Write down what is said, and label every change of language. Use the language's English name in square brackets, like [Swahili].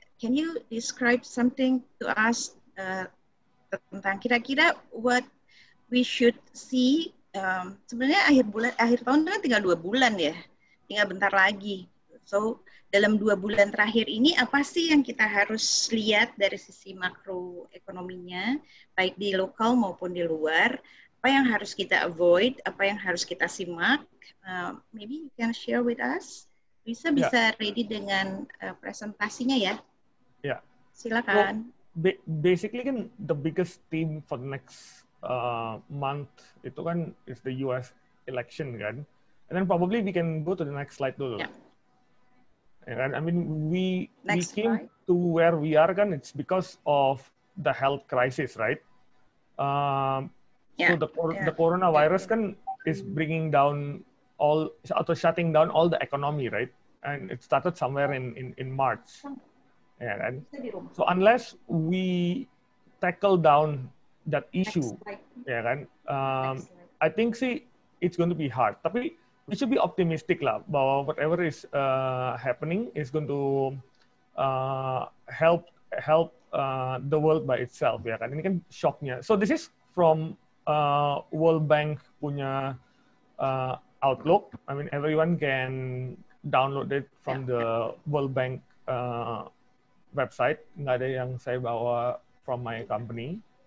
[English] Can you describe something to us [Indonesian] tentang kira-kira [English] what we should see? [Indonesian] Sebenarnya akhir tahun kan tinggal 2 bulan ya, tinggal bentar lagi. So dalam 2 bulan terakhir ini apa sih yang kita harus lihat dari sisi makroekonominya, baik di lokal maupun di luar? Apa yang harus kita avoid? Apa yang harus kita simak? [English] Maybe you can share with us. [Indonesian] Bisa ready dengan presentasinya ya? Ya. Silakan. [English] So, basically kan the biggest theme for the next month itu kan is the US election kan, and then probably we can go to the next slide dulu. Yeah. And I mean we came to where we are kan, it's because of the health crisis, right? So the coronavirus kan is bringing down all atau shutting down all the economy, right? And it started somewhere in March. Yeah, kan? So unless we tackle down that issue, ya kan? I think sih it's going to be hard. [Indonesian] Tapi [English] we should be optimistic lah bahwa whatever is happening is going to help the world by itself, ya kan? [Indonesian] Ini kan shocknya. [English] So this is from World Bank punya outlook. I mean everyone can download it from the World Bank website. [Indonesian] Nggak ada yang saya bawa [English] from my company.